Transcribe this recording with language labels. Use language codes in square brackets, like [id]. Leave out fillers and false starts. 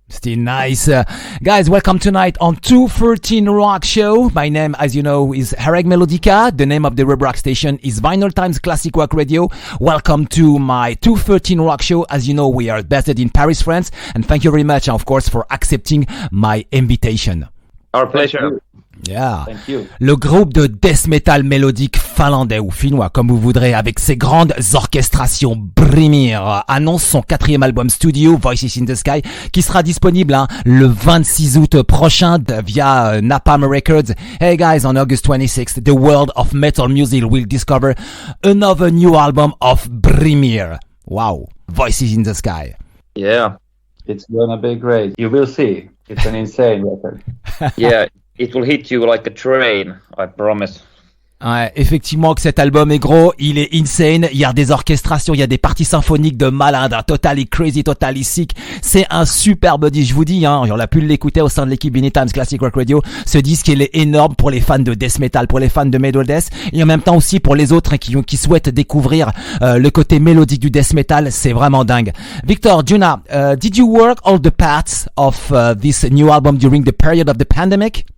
[en] Still nice. Guys, welcome tonight on 213 Rock Show. My name, as you know, is Harrag Melodica. The name of the web rock station is Vinylestimes Classic Rock Radio. Welcome to my 213 Rock Show. As you know, we are based in Paris, France. And thank you very much, of course, for accepting my invitation. Our pleasure. Yeah. Thank you. [fr] Le groupe de death metal mélodique finlandais ou finnois, comme vous voudrez, avec ses grandes orchestrations, BRYMIR annonce son 4e album studio, Voices in the Sky, qui sera disponible le 26 août prochain via Napalm Records. [en] Hey guys, on August 26th, the world of metal music will discover another new album of BRYMIR. Wow, Voices in the Sky. Yeah. It's gonna be great. You will see. It's an insane record. Yeah. It will hit you like a train, I promise. [fr] Ouais, effectivement que cet album est gros, il est insane, il y a des orchestrations, il y a des parties symphoniques de malade, [en] totally crazy, totally sick. [fr] C'est un superbe disque, je vous dis, on a pu l'écouter au sein de l'équipe Vinylestimes Classic Rock Radio. Ce disque, il est énorme pour les fans de death metal, pour les fans de metal death, et en même temps aussi pour les autres qui souhaitent découvrir le côté mélodique du death metal. C'est vraiment dingue. [en] Victor, Joona, did you work all the parts of this new album during the period of the pandemic?